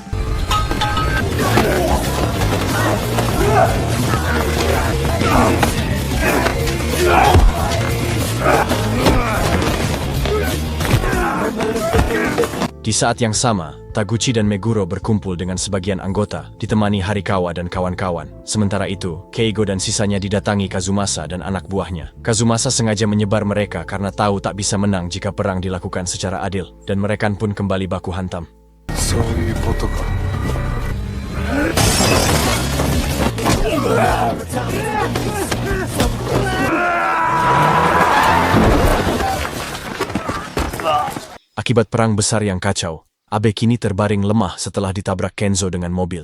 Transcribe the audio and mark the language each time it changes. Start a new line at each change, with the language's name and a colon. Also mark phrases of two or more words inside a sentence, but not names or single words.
Indonesian: Di saat yang sama, Taguchi dan Meguro berkumpul dengan sebagian anggota, ditemani Harikawa dan kawan-kawan. Sementara itu, Keigo dan sisanya didatangi Kazumasa dan anak buahnya. Kazumasa sengaja menyebar mereka karena tahu tak bisa menang jika perang dilakukan secara adil, dan mereka pun kembali baku hantam.
Japanese: そういうことか
Indonesian: Akibat perang besar yang kacau, Abe kini terbaring lemah setelah ditabrak Kenzo dengan mobil.